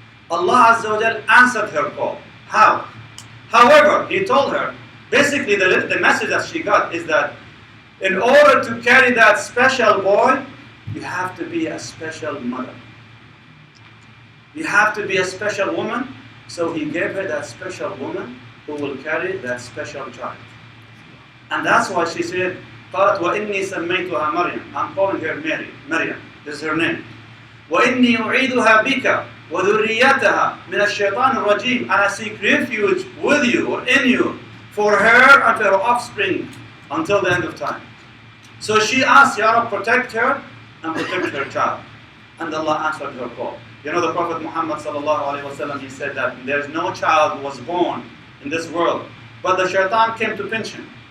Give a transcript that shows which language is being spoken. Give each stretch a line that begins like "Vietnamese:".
English: Allah Azza wa Jal answered her call. How? However, He told her, basically the message that she got is that in order to carry that special boy, you have to be a special mother. You have to be a special woman. So He gave her that special woman who will carry that special child. And that's why she said,
Arabic: قالت وإني سميتها مريم.
English: I'm calling her Maryam. This is her name.
Arabic: وإني أعيدها بك وذريتها من الشيطان الرجيم.
English: And I seek refuge with you or in you for her and for her offspring until the end of time. So she asked, Ya Rab, protect her and protect her child. And Allah answered her call. You know, the Prophet Muhammad sallallahu alaihi wasallam, he said that there's no child who was born in this world, but the shaitan came to pinch him.